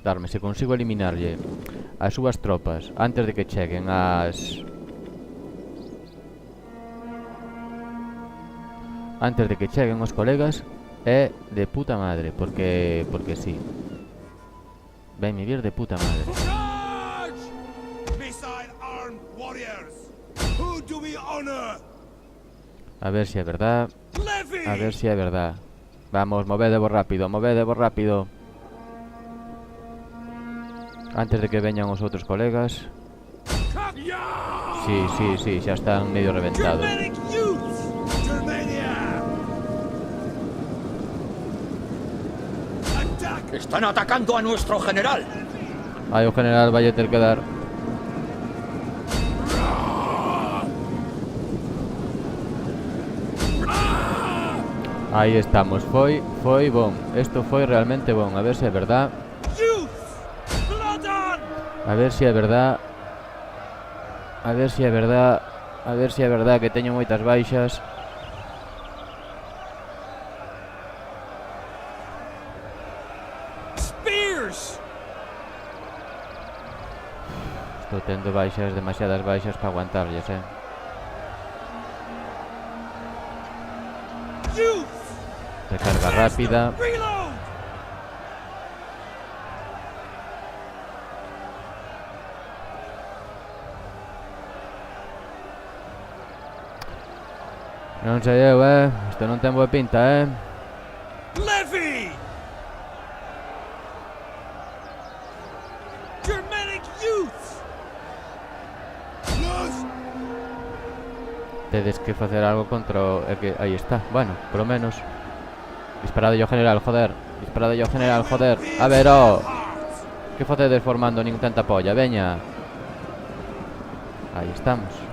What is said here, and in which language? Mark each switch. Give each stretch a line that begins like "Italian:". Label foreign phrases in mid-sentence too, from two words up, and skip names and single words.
Galician: Se consigo eliminarlle as súas tropas antes de que cheguen as... Antes de que cheguen os colegas, é de puta madre, porque sí. Vai me vir de puta madre.
English: Charge! Beside armed warriors! Who do we honor?
Galician: A ver se é verdad.
English: Levy!
Galician: A ver se é verdad. Vamos, movedevos rápido, movedevos rápido. Antes de que veñan os outros colegas. Sí, xa están medio reventados.
English: Germanic youths! Germania! Attack!
Spanish: Están atacando a nuestro general.
Galician: Ai, o general vai a ter que dar. Aí estamos, foi bon. Isto foi realmente bon. A ver se é verdad.
English: Youths! Blood on!
Galician: A ver se é verdad. A ver se é verdad. A ver se é verdad que teño moitas baixas.
English: Spears!
Galician: Estou tendo baixas, demasiadas baixas para aguantarlles,
English: Youths!
Galician: Recarga rápida.
English: Reload!
Galician: Non sei eu, isto non ten boa pinta,
English: Levy! Germanic youths!
Galician: Tedes que facer algo contra o... É que aí está, bueno, polo menos. Disparade yo general, joder. Disparade yo general, joder. A ver, que facedes formando nin tanta polla, veña. Aí estamos.